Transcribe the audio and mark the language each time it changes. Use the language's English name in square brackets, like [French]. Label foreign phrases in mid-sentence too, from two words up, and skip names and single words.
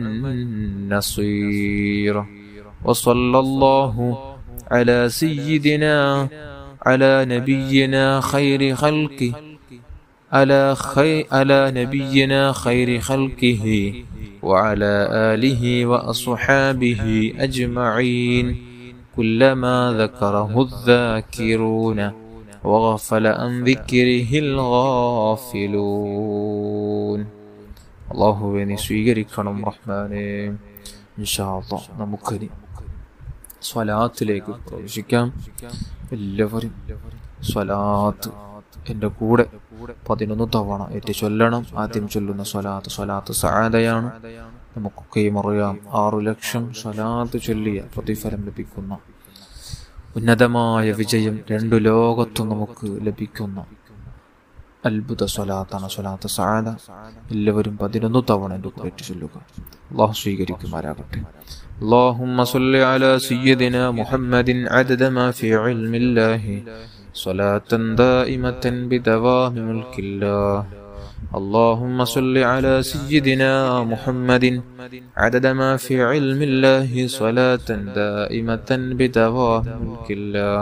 [Arabic] النصير وصلى الله على سيدنا على نبينا خير خلقه على نبينا خير خلقه وعلى آله وأصحابه أجمعين كلما ذكره الذاكرون وغفل عن ذكره الغافلون. [Malayalam] അല്ലാഹുവേ നീ സ്വീകരിക്കണം റഹ്മാനേ. [Arabic] إن شاء الله [Malayalam] നമുക്കിനി സ്വലാത്തിലേക്ക് പ്രവേശിക്കാം. എല്ലാവരും സ്വലാത്ത് എൻ്റെ കൂടെ 11 തവണ ഏറ്റ് ചൊല്ലണം. ആദ്യം ചൊല്ലുന്ന സ്വലാത്ത് സഅദയാണ്. നമുക്കൊക്കെയും അറിയാം 6 ലക്ഷം സ്വലാത്ത് ചൊല്ലിയ പ്രതിഫലം ലഭിക്കുന്ന ഉന്നതമായ വിജയം 2 ലോകത്തും നമുക്ക് ലഭിക്കുന്ന അത്ഭുത സ്വലാത്താണ് സ്വലാത്ത് സഅദ. എല്ലാവരും 11 തവണ എൻ്റെ കൂടെ ഏറ്റ് ചൊല്ലുക. അല്ലാഹു സ്വീകരിക്കുമാരാകട്ടെ. [Arabic] اللهم صل على سيدنا محمد عدد ما في علم الله صلاة دائمة بدوام ملك الله. اللهم صل على سيدنا محمد عدد ما في علم الله صلاة دائمة بدوام ملك الله.